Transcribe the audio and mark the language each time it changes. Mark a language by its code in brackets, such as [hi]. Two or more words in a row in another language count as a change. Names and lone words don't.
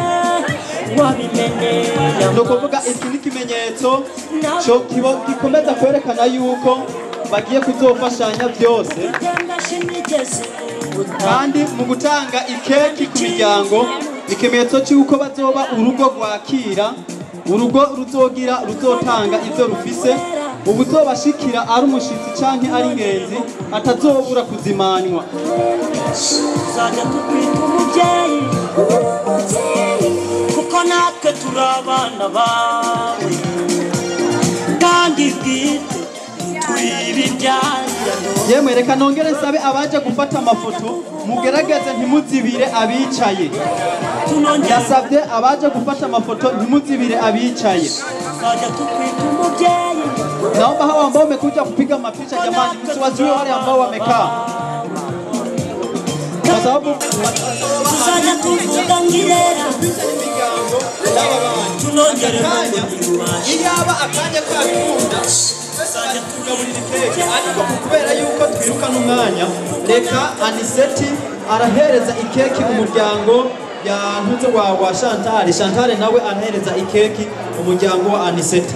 [rn] No kuvuga iki ni kimenyetso cyo gikomeza kwerekana yuko bagiye kuzofashanya byose kandi mu gutanga ikeki ku miryango ikimenyetso cy'uko bazoba urugo rwakira urugo ruzotanga ibyo rufise ubuzobashikira ari umushitsi canke ari ingenzi atazobura kuzimanywa. Uzajya tukwita umubyeyi kuko natwe turabana bawe kandi bwite yemwe reka nongere nsabe abaje gufata amafoto mugerageze ntimuzibire abicaye. Yasabye abaje gufata amafoto ntimuzibire abicaye. [sw] Naomba hawa ambao wamekuja kupiga mapicha jamani msiwazuie wale ambao wamekaa. Kwa sababu [rn] tuzajya tuvuga ngirera tunongere ili aba akanya kakunda tuzajya tugaburira ikeke ariko kubera yuko twiruka n'umwanya reka Aniseti arahereza ikeki umuryango ya ntuze wa Chantal nawe arahereza ikeki umuryango wa Aniseti.